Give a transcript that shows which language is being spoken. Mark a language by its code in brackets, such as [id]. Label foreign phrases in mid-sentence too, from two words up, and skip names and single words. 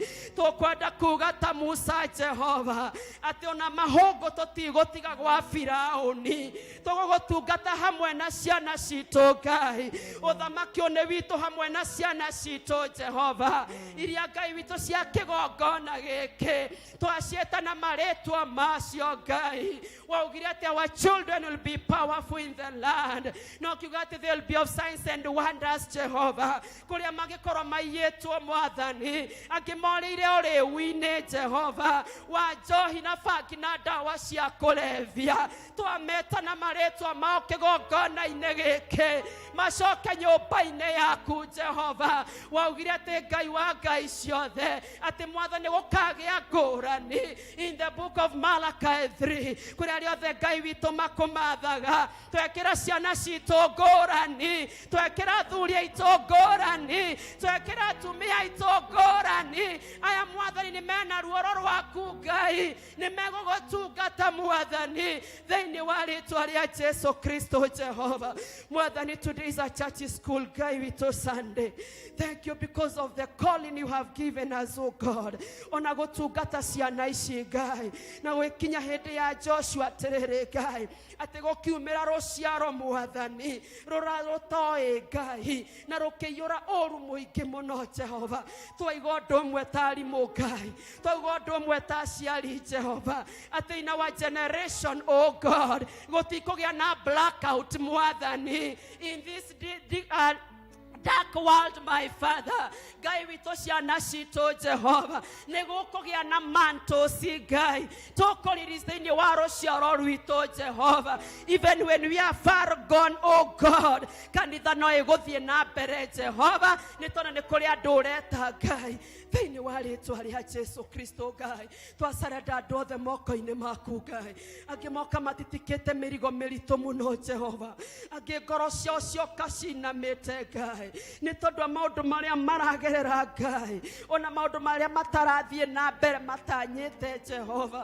[ki] Tũkwenda kuga ta Musa Jehova, atĩ ona mahũngũ tũtigũtiga gwa Firaũni, tũgũgũtungata hamwe na ciana citũ Ngai. Ũthamaki nĩ witũ hamwe na ciana citũ Jehova, iria Ngai witũ cia kĩgongona gĩkĩ twaciĩta na marĩtwa macio Ngai. Waugire atĩ [en] our children will be powerful in the land, [ki] na ukiuga atĩ [en] they will be of signs and wonders [ki] Jehova, kũrĩa magĩkorwo maiyĩtwo Mwathani, angĩ morĩire ũrĩu-inĩ Jehova wa njohi na bangi na ndawa cia kũrebia. Twameta na marĩtwa mao kĩgongona-inĩ gĩkĩ macoke nyũmba-inĩ yaku Jehova. Waugire atĩ Ngai wa ngai ciothe atĩ Mwathani gũkagĩa ngũrani [en] in the book of Malachi 3, [ki] kũrĩa rĩothe Ngai witũ makũmathaga, twekĩra ciana citũ ngũrani, twekĩra athuri aitũ ngũrani, twekĩra atumia aitũ ngũrani. Aya Mwathani nĩ mena ruoro rwaku Ngai, nĩ megũgũtungata Mwathani thĩinĩ wa rĩĩtwa rĩa Jesu Kristo Jehova. Mwathani, [en] today is a church school [ki] Ngai witũ [en] Sunday. Thank you because of the calling you have given us, oh God. [ki] Ona gũtungata ciana ici Ngai, na gwĩkinya hĩndĩ ya Joshua atĩrĩrĩ Ngai, atĩ gũkiumĩra rũciaro Mwathani rũtoĩ Ngai, na rũkĩiyũra ũũru mũingĩ mũno Jehova. Twaiga ũndũ ũmwe ta arimũ Ngai, twaiga ũndũ ũmwe ta aciari Jehova, atĩ [en] in our generation, oh God, [ki] gũtikũgĩa na blackout Mwathani [en] in this dark world, my Father. [ki] Ngai witũ ciana citũ Jehova, nĩ gũkũgĩa na mantles Ngai, tũkũririca thĩinĩ wa rũciaro rwitũ Jehova. [en] Even when we are far gone, oh God, [ki] kanitha no ĩgũthiĩ na mbere Jehova, nĩ tondũ nĩ kũrĩ andũ ũreta Ngai thĩinĩ wa rĩĩtwa rĩa Jesu Kristo Ngai. Twacarenda andũ othe moko-inĩ maku Ngai, angĩ moka matitikĩte mĩrigo mĩritũ mũno Jehova, angĩ ngoro ciao cioka cinamĩte Ngai nĩ tondũ wa maũndũ marĩa maragerera Ngai, ona maũndũ marĩa matarathiĩ na mbere matanyĩte Jehova.